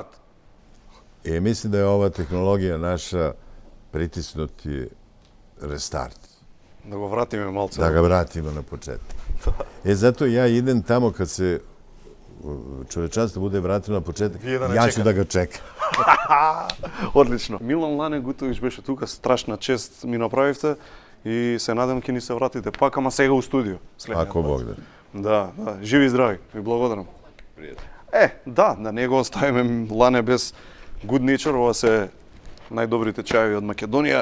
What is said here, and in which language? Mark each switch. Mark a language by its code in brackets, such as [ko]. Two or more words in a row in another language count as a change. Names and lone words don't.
[sr] I mislim da je ova tehnologija naša pritisnuti restart. Da ga vratimo malce. Da ga vratimo na početak. Zato ja idem tamo kad se čovečanstvo bude vratilo na početak, ja ću da ga čekam. [mk] Одлично. Милан Лане Гутович беше тука, страшна чест ми направивте и се надам ќе ни се вратите пак, ама сега у студио. Ако Бог да. Да, живи и здрави. Ви благодарам. Да, да не го оставиме Лане без Good Nature, ова се најдобрите чајови од Македонија.